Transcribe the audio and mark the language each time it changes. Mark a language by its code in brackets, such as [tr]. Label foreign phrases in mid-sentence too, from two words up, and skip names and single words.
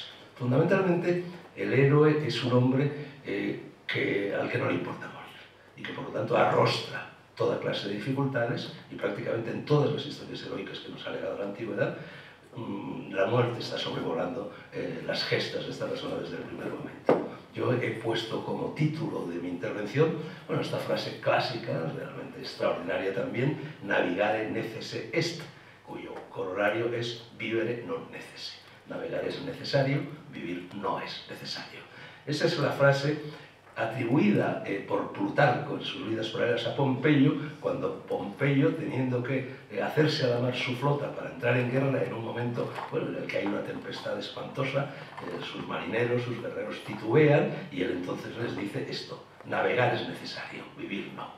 [es] Fundamentalmente, el héroe es un hombre al que no le importa morir, y que por lo tanto arrostra toda clase de dificultades, y prácticamente en todas las historias heroicas que nos ha legado la antigüedad, la muerte está sobrevolando las gestas de esta persona desde el primer momento. Yo he puesto como título de mi intervención, bueno, esta frase clásica, realmente extraordinaria también, [la] navigare necesse est, [es] cuyo corolario es [la] vivere non necesse. [es] Navegar es necesario, vivir no es necesario. Esa es la frase atribuida por Plutarco en sus vidas paralelas a Pompeyo, cuando Pompeyo, teniendo que hacerse a la mar su flota para entrar en guerra en un momento en el que hay una tempestad espantosa, sus marineros, sus guerreros titubean, y él entonces les dice esto: navegar es necesario, vivir no.